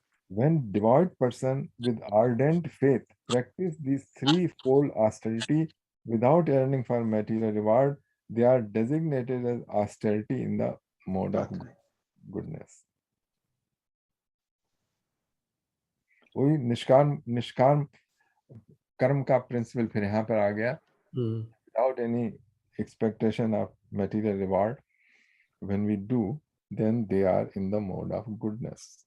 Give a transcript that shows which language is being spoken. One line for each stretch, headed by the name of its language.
English: When devout person with ardent faith practice these threefold austerity without yearning for material reward, they are designated as austerity in the mode of goodness.
Hindi: वही निष्काम कर्म का principal फिर यहाँ पर आ गया।
English: Without any expectation of material reward, when we do, then they are in the mode of goodness.